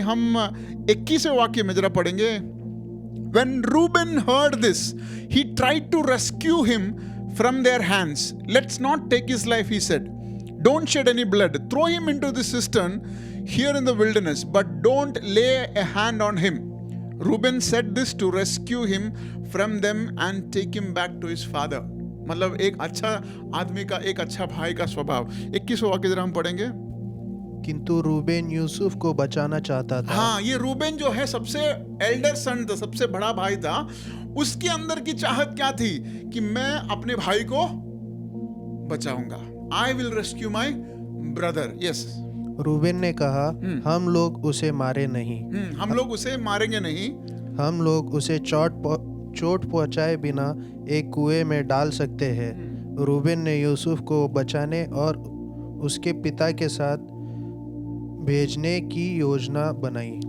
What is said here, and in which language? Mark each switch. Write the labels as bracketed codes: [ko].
[hi] हम 21वें वाक्य में जरा पढ़ेंगे। [en] When Reuben heard this, he tried to rescue him from their hands. Let's not take his life, he said. Don't shed any blood. Throw him into the cistern here in the wilderness, but don't lay a hand on him. Reuben said this to rescue him from them and take him back to his father. [hi] मतलब एक अच्छा आदमी का, एक अच्छा भाई का स्वभाव। 21वां वाक्य जरा हम पढ़ेंगे। किंतु रूबेन यूसुफ को बचाना चाहता था। हाँ, ये रूबेन जो है सबसे एल्डर सन था, सबसे बड़ा भाई था। उसके अंदर की चाहत क्या थी कि मैं अपने भाई को बचाऊंगा। [en] I will rescue my brother. Yes. [hi] Reuben ने कहा, हम लोग उसे मारे नहीं। हम लोग उसे मारेंगे नहीं। हम लोग उसे चोट पहुंचाए बिना एक कुएं में डाल सकते हैं। रूबेन ने यूसुफ को बचाने और उसके पिता के साथ भेजने की योजना बनाई।